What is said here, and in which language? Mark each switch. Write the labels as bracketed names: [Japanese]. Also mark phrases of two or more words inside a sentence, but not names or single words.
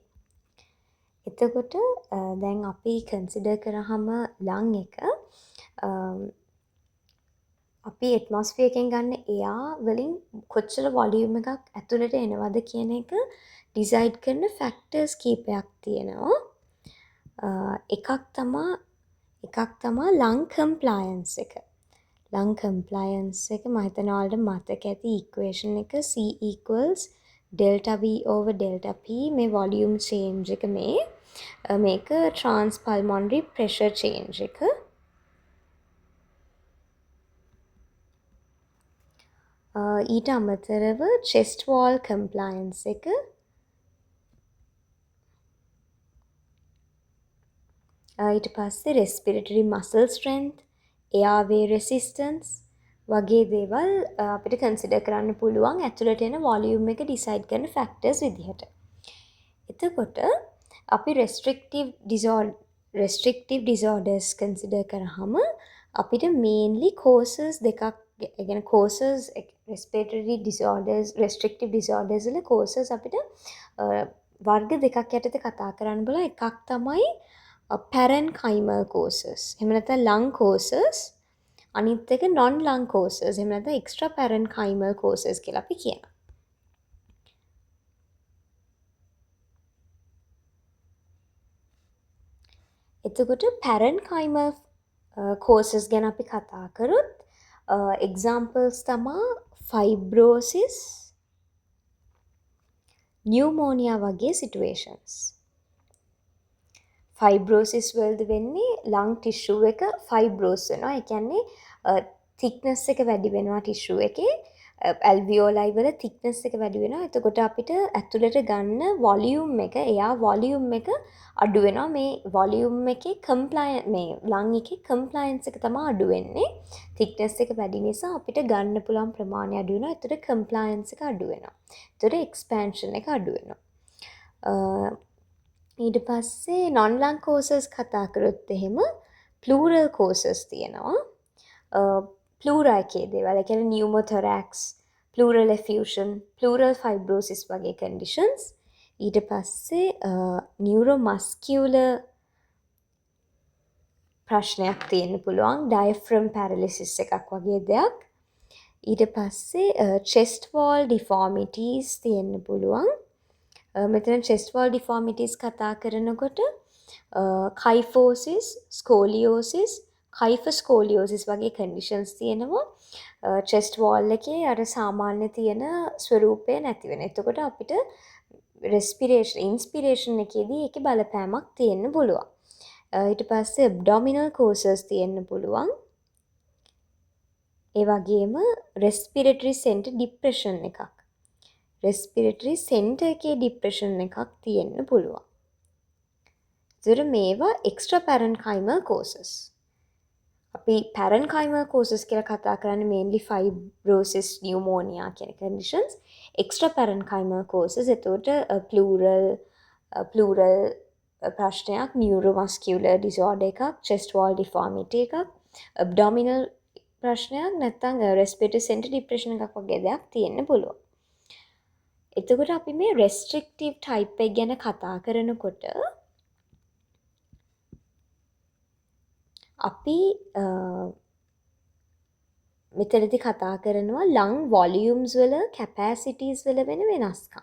[Sinhala] එතකොට දැන් අපි කන්සිඩර් කරාම ලං එක අපි ඇටමොස්ෆියර් එකෙන් ගන්න එයා වලින් කොච්චර වොලියුම් එකක් ඇතුළට එනවද කියන එක ඩිසයිඩ් කරන ෆැක්ටර්ස් කීපයක් තියෙනවා. එකක් තමා [English] lung compliance [Sinhala] එක. [English] lung compliance [Sinhala] එක මම හිතනවා ඔයාලට මතක ඇති equation එක [English] C equals delta V over delta P [Sinhala] මේ [English] volume change [Sinhala] එක මේක [English] transpulmonary pressure change [Sinhala] එක. ඊට අමතරව [English] chest wall compliance [Sinhala] එක ඊට පස්සේ [English] respiratory muscle strength, airway resistance [Sinhala] වගේ දේවල් අපිට කන්සිඩර් කරන්න පුළුවන් ඇතුළට එන වොලියුම් එක ඩිසයිඩ් කරන ෆැක්ටර්ස් විදිහට. එතකොට අපි [English] restrictive disorders [Sinhala] කන්සිඩර් කරාම අපිට [English] mainly causes [Sinhala] දෙකක් يعني [English] causes respiratory disorders restrictive disorders [Sinhala] වල causes අපිට වර්ග දෙකක් යටතේ කතා කරන්න බලා. එකක් තමයි [English] parenchymal causes. [Sinhala] එහෙම නැත්නම් [English] lung causes. [Sinhala] අනිත් එක [English] non lung causes. [Sinhala] එහෙම නැත්නම් [English] extra parenchymal causes [Sinhala] කියලා අපි කියනවා. එතකොට [English] parenchymal causes [Sinhala] ගැන අපි කතා කරොත් examples තමා [English] fibrosis, pneumonia [Sinhala] වගේ situations. ෆයිබ්‍රෝසිස් වලද වෙන්නේ [English] lung tissue [Sinhala] එක ෆයිබ්‍රෝස් වෙනවා. ඒ කියන්නේ thickness එක වැඩි වෙනවා ටිෂුව එකේ. ඇල්වියෝලයි වල thickness එක වැඩි වෙනවා. එතකොට අපිට ඇතුළට ගන්න වොලියුම් එක [English] air volume [Sinhala] එක අඩු වෙනවා. මේ වොලියුම් එකේ මේ ලං එකේ කම්ප්ලයන්ස් එක තමයි අඩු වෙන්නේ. thickness එක වැඩි නිසා අපිට ගන්න පුළුවන් ප්‍රමාණය අඩු වෙනවා. එතකොට කම්ප්ලයන්ස් එක අඩු වෙනවා. එතකොට එක්ස්පැන්ෂන් එක අඩු වෙනවා. ඊට පස්සේ [English] non lung causes [Sinhala] කතා කරොත් එහෙම [English] pleural causes [Sinhala] තියෙනවා. pleura එකේ දේවල්. ඒ කියන්නේ [English] pneumothorax, pleural effusion, pleural fibrosis [Sinhala] වගේ conditions. ඊට පස්සේ neuromuscular ප්‍රශ්නයක් තියෙන්න පුළුවන්. [English] diaphragm paralysis [Sinhala] එකක් වගේ දෙයක්. ඊට පස්සේ [English] chest wall deformities [Sinhala] තියෙන්න පුළුවන්. මෙතන [English] chest wall deformities [Sinhala] කතා කරනකොට [English] kyphosis, scoliosis, kyphoscoliosis [Sinhala] වගේ conditions තියෙනවා. [English] chest wall [Sinhala] එකේ අර සාමාන්‍ය තියෙන ස්වරූපය නැති වෙන. එතකොට අපිට inspiration එකේදී ඒකේ බලපෑමක් තියෙන්න පුළුවන්. ඊට පස්සේ [English] abdominal causes [Sinhala] තියෙන්න පුළුවන්. ඒ වගේම [English] respiratory center depression [Sinhala] එකක්. [English] respiratory center [Sinhala] එකේ depression එකක් තියෙන්න පුළුවන්. ඒතර මේවා [English] extra parenchymal causes. [Sinhala] අපි [English] parenchymal causes [Sinhala] කියලා කතා කරන්නේ [English] mainly fibrosis, pneumonia [Sinhala] කියන conditions. [English] extra parenchymal causes [Sinhala] එතකොට pleural ප්‍රශ්නයක්, [English] neuromuscular disorder [Sinhala] එකක්, [English] chest wall deformity [Sinhala] එකක්, abdominal ප්‍රශ්නයක් නැත්නම් [English] respiratory center depression [Sinhala] එකක් වගේ දෙයක් තියෙන්න පුළුවන්. එතකොට අපි මේ [English] restrictive type [Sinhala] එක ගැන කතා කරනකොට අපි මෙතනදී කතා කරනවා [English] lung volumes [Sinhala] වල capacities වල වෙන වෙනස්කම්.